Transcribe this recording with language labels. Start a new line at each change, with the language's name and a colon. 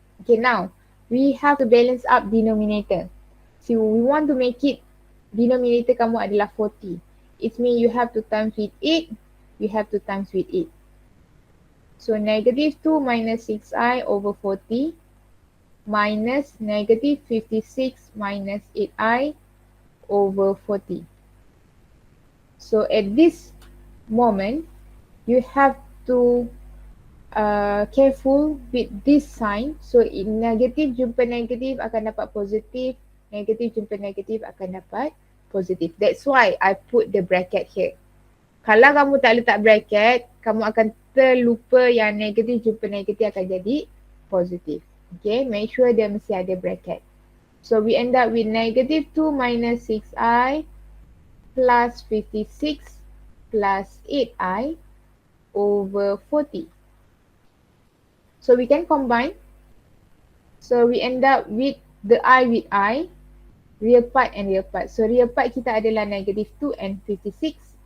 English: Okay, now we have to balance up denominator. So we want to make it, denominator
Malay: kamu adalah
English: 40. It means you have to times with 8. You have to times with 8. So negative 2 minus 6i over 40 minus negative 56 minus 8i over 40. So at this moment, you have to careful with this sign.
Malay: So in negative jumpa negatif akan dapat positif, negatif jumpa negatif akan dapat positif.
English: That's why I put the bracket here.
Malay: Kalau kamu tak letak bracket, kamu akan terlupa yang negatif jumpa negatif akan jadi positif.
English: Okay, make sure
Malay: dia mesti ada
English: bracket. So we end up with negative 2 minus 6i plus 56 plus 8i over 40. So we can combine. So we end up with the I with I, real part and real part.
Malay: So real part kita adalah negative 2 and 56.